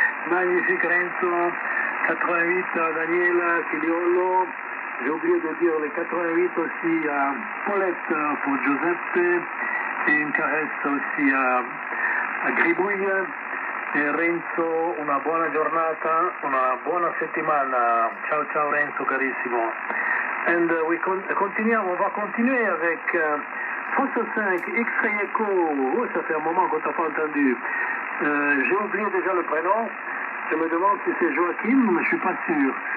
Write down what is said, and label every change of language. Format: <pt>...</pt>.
<fr>Magnifique, Renzo. 88 à Daniela Filiolo. J'ai oublié de dire les 88 aussi à Paulette pour Giuseppe. Et une caresse aussi à Gribouille.</fr> <it>e Renzo una buona giornata, una buona settimana. Ciao ciao Renzo carissimo.</it> <fr>And on va continuer avec Fossa 5 X-Ray Echo. Oh, ça fait un moment qu'on t'a pas entendu. J'ai oublié déjà le prénom. Je me demande si c'est Joachim, mais je suis pas sûr.</fr>